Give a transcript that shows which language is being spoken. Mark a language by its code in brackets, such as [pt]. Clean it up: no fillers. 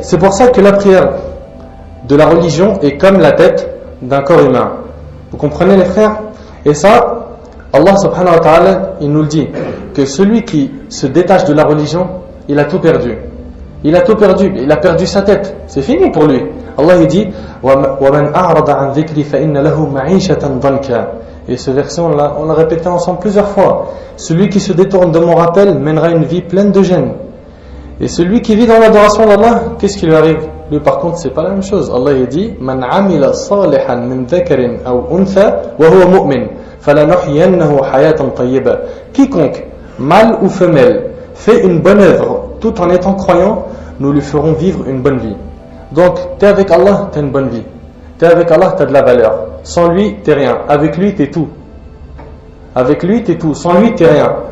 [fr] C'est pour ça que la prière de la religion est comme la tête d'un corps humain. Vous comprenez les frères? Et ça, Allah subhanahu wa ta'ala, il nous le dit, que celui qui se détache de la religion, il a tout perdu. Il a tout perdu, il a perdu sa tête. C'est fini pour lui. Allah il dit [ar] وَمَنْ أَعْرَضَ عَنْ ذِكْرِ فَإِنَّ لَهُ مَعِيشَةً ضَنْكًا. [fr] Et ce verset, on l'a répété ensemble plusieurs fois. Celui qui se détourne de mon rappel mènera une vie pleine de gêne. Et celui qui vit dans l'adoration d'Allah, qu'est-ce qui lui arrive? Lui par contre, c'est pas la même chose. Allah il dit [ar] مَنْ عَمِلَ صَالِحًا مِنْ ذَكَرٍ أَوْ أُنْثَى وَهُوَ مُؤْمِنٌ فَلَنُحْيِيَنَّهُ حَيَاةً طَيِّبَةً. [fr] Quiconque, mâle ou femelle, fait une bonne œuvre tout en étant croyant, nous lui ferons vivre une bonne vie. Donc, tu es avec Allah, tu as une bonne vie. Tu es avec Allah, tu as de la valeur. Sans lui, tu n'es rien. Avec lui, tu es tout. Avec lui, tu es tout. Sans lui, tu n'es rien.